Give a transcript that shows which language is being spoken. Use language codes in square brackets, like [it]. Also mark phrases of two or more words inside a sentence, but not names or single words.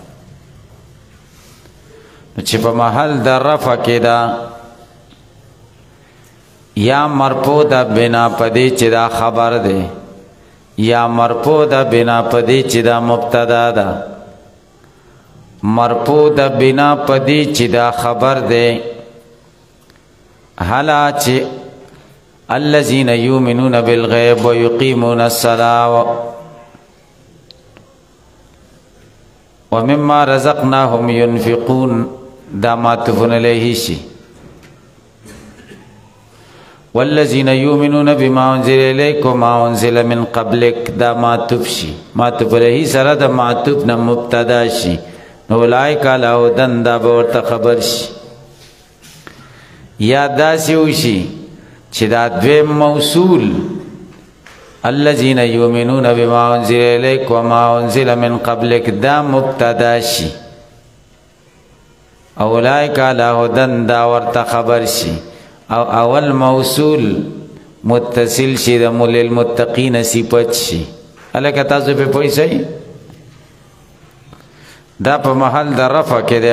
[ps] نو چې په محل د رفع کې ده یا مرفوع ده بنا پدې چې دا خبر ده، یا مرفوع ده بنا پدې چې دا مبتدا ده. مرفوع ده بنا پدې چې دا خبر ده. حالا چې [ar] الذين يؤمنون بالغيب ويقيمون الصلاة ومما رزقناهم ينفقون [ps] دا معطوف علیه شي. [ar] والذین یؤمنون بما انزل الیک وما انزل من قبلک [ps] دا معطوف شي. معطوف علیه سره د معطوف نه مبتدا شي. [ar] اولئک علی هدی [ps] دا به ورته خبر شي. یا داسې وشي چې دا دویم موصول [ar] الذین یؤمنون بما انزل الیک وما انزل من قبلک [ps] دا مبتدا شي. [ar] اولئک علی هدی [ps] دا ورته خبر شي. او اول موصول متصل شي د للمتقین صفت شي. الکه تاسو په پوه شئ دا په محل د رفع کې دی.